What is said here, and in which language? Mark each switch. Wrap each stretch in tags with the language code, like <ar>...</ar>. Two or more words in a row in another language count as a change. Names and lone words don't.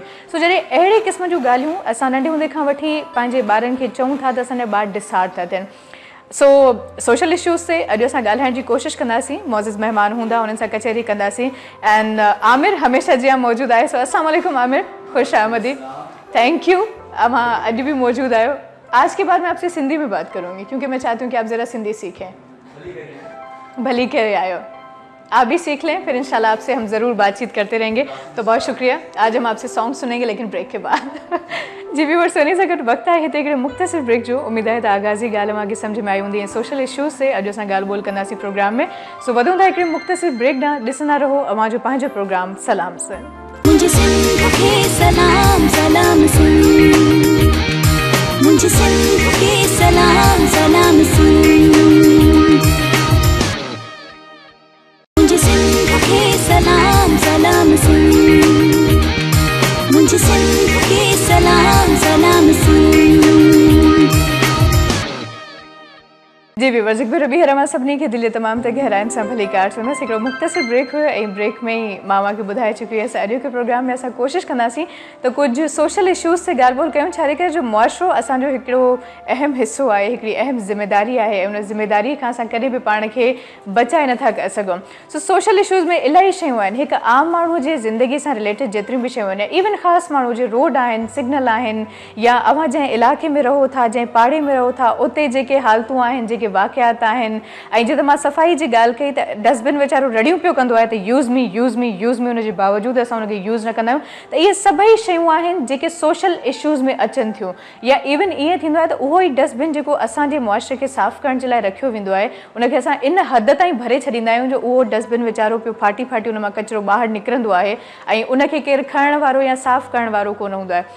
<sd>सो जॾहिं अहिड़े क़िस्म जूं ॻाल्हियूं असां नंढे हूंदे खां वठी पंहिंजे ॿारनि खे चऊं था त असांजा ॿार डिसार्ड था थियनि। सो</sd> <en>social issues</en> <sd>ते अॼु असां ॻाल्हाइण जी कोशिशि कंदासीं, मौज़िज़ महिमान हूंदा उन्हनि सां कचहरी कंदासीं। एंड आमिर हमेशह जीअं मौजूदु आहे। सो</sd> <ar>السلام عليكم</ar> <sd>आमिर, ख़ुश आमदी,</sd> <en>thank you,</en> <sd>अवां अॼु भी मौजूद आयो।</sd> <ur>آج کے بعد میں آپ سے سندھی میں بات کروں گی کیونکہ میں چاہتی ہوں کہ آپ ذرا سندھی سیکھیں.</ur> <sd>भली करे आयो,</sd> <ur>آپ بھی سیکھ لیں، پھر ان شاء اللہ آپ سے ہم ضرور بات چیت کرتے رہیں گے. تو بہت شکریہ. آج ہم آپ سے سانگ سنیں گے لیکن بریک کے بعد.</ur> <sd>जी व्यूअर्स, सुनी सघो वक्त है हिते मुख्तसिर ब्रेक जो। उम्मीद है त आगाज़ी ॻाल्हि मांखे सम्झ में आई हूंदी ऐं</sd> <en>social issues</en> <sd>से अॼु असां ॻाल्हि ॿोल कंदासीं प्रोग्राम में। सो वधूं था हिकिड़े मुख्तसिर ब्रेक ॾांहुं, ॾिसंदा रहो अवां जो पंहिंजो प्रोग्राम सलाम सिंध।</sd> <ur>مجھے سندھ کے سلام سلام سندھ، مجھے سندھ کے سلام سلام سندھ، مجھے سندھ کے سلام سلام سندھ، مجھے سندھ کے سلام سلام سندھ.</ur> <sd>जी व्यूअर्स, एक बार बि हर मां सभिनी खे दिलि तमामु त गहराइनि सां भली कार चवंदसि। हिकिड़ो मुख़्तसिर ब्रेक हुयो ऐं ब्रेक में ई मां खे ॿुधाए चुकी हुयसि अॼु के प्रोग्राम में असां कोशिशि कंदासीं त कुझु सोशल इश्यूज़ ते ॻाल्हि ॿोल कयूं, छाजे करे जो मुआशिरो असांजो हिकिड़ो अहम हिसो आहे, हिकिड़ी अहम ज़िमेदारी आहे ऐं उन ज़िमेदारीअ खां असां कॾहिं बि पाण खे बचाए नथा सघूं। सो</sd> <en>social issues</en> <sd>में इलाही शयूं आहिनि, हिकु आम माण्हू जे ज़िंदगी सां रिलेटेड जेतिरियूं बि शयूं आहिनि, इवन ख़ासि माण्हू जे रोड आहिनि, सिग्नल आहिनि, या अवां जंहिं इलाइक़े में रहो था, जंहिं पाड़े में रहो था, उते जेके हालतूं आहिनि, जेके वाक़ियात आहिनि। ऐं जीअं त मां सफ़ाई जी ॻाल्हि कई त डस्टबिन वीचारो रड़ियूं पियो कंदो आहे त</sd> <en>use me use me use me,</en> <sd>उनजे बावजूदि असां उनखे यूज़ न कंदा आहियूं। त इहे सभई शयूं आहिनि जेके</sd> <en>social issues</en> <sd>में अचनि थियूं। या इवन ईअं थींदो आहे त उहो ई डस्टबिन जेको असांजे मुआशिरे खे साफ़ु करण जे लाइ रखियो वेंदो आहे, उनखे असां इन हद ताईं भरे छॾींदा आहियूं जो उहो डस्टबिन वीचारो पियो फाटी फाटी उन मां कचिरो ॿाहिरि निकिरंदो आहे ऐं उनखे केरु खणण वारो या साफ़ु करण वारो कोन हूंदो आहे।</sd>